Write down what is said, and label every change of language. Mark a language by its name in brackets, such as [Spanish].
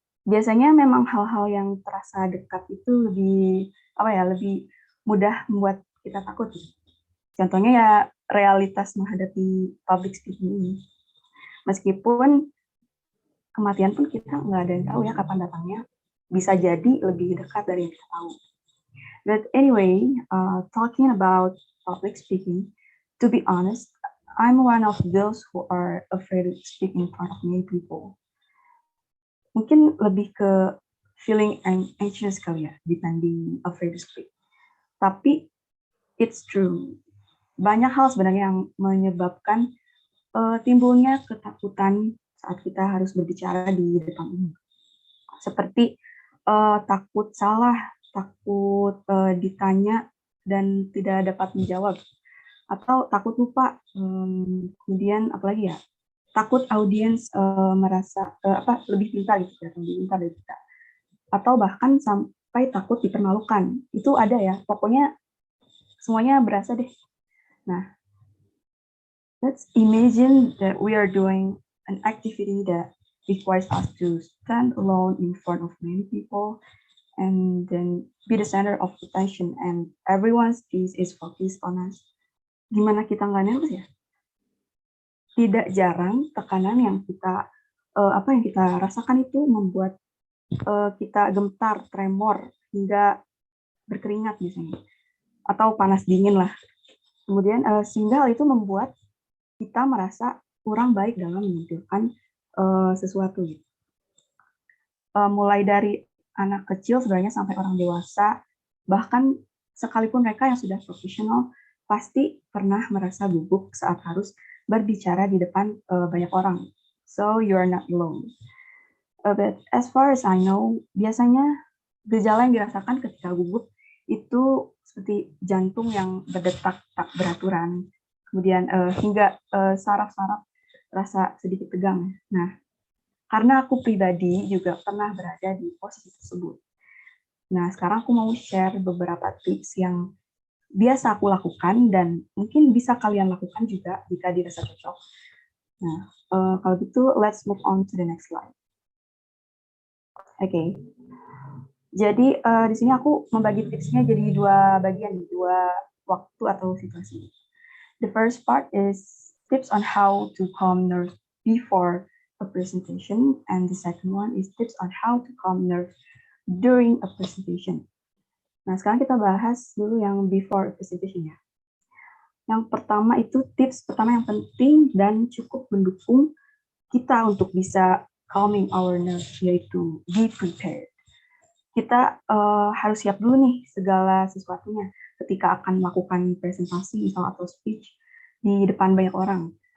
[Indonesian] Biasanya memang hal-hal yang terasa dekat itu lebih mudah membuat kita takut. Contohnya ya realitas menghadapi public speaking ini. Meskipun kematian pun kita nggak ada yang tahu ya kapan datangnya. Bisa jadi lebih dekat dari yang kita tahu. [English] But anyway, talking about public speaking, to be honest, I'm one of those who are afraid to speak in front of many people. [Indonesian] Mungkin lebih ke [English] feeling anxious [Indonesian] kali ya, dibanding [English] afraid to speak. [Indonesian] Tapi [English] it's true. [Indonesian] Banyak hal sebenarnya yang menyebabkan timbulnya ketakutan saat kita harus berbicara di depan umum. Seperti takut salah, takut ditanya dan tidak dapat menjawab, atau takut lupa, kemudian apalagi ya, takut audiens merasa lebih pintar gitu ya, lebih pintar dari kita, atau bahkan sampai takut dipermalukan. Itu ada ya, pokoknya semuanya berasa deh. [English] Nah, let's imagine that we are doing an activity that requires us to stand alone in front of many people and then be the center of attention and everyone's gaze is focused on us. [Indonesian] Gimana kita nggak nervous ya? Tidak jarang tekanan yang kita rasakan itu membuat kita gemetar, tremor, hingga berkeringat biasanya, atau panas dingin lah. Kemudian sehingga hal itu membuat kita merasa kurang baik dalam menampilkan sesuatu. Mulai dari anak kecil sebenarnya sampai orang dewasa, bahkan sekalipun mereka yang sudah profesional, pasti pernah merasa gugup saat harus berbicara di depan banyak orang. [English] So you are not alone. But as far as I know, [Indonesian] biasanya Gejala yang dirasakan ketika gugup itu seperti jantung yang berdetak tak beraturan, kemudian hingga saraf-saraf rasa sedikit tegang. Nah, karena aku pribadi juga pernah berada di posisi tersebut. Nah, sekarang aku mau share beberapa tips yang biasa aku lakukan dan mungkin bisa kalian lakukan juga jika dirasa cocok. Nah, kalau gitu [English] let's move on to the next slide. [Indonesian] Oke. Jadi di sini aku membagi tipsnya jadi dua bagian, dua waktu atau situasi. [English] The first part is tips on how to calm nerves before a presentation, and the second one is tips on how to calm nerves during a presentation. [Indonesian] Nah, sekarang kita bahas dulu yang [English] before a presentation [Indonesian] ya. Yang pertama itu tips pertama yang penting dan cukup mendukung kita untuk bisa [English] calming our nerves, [Indonesian] yaitu [English] be prepared. [Indonesian] Kita harus siap dulu nih segala sesuatunya ketika akan melakukan presentasi misal atau speech di depan banyak orang.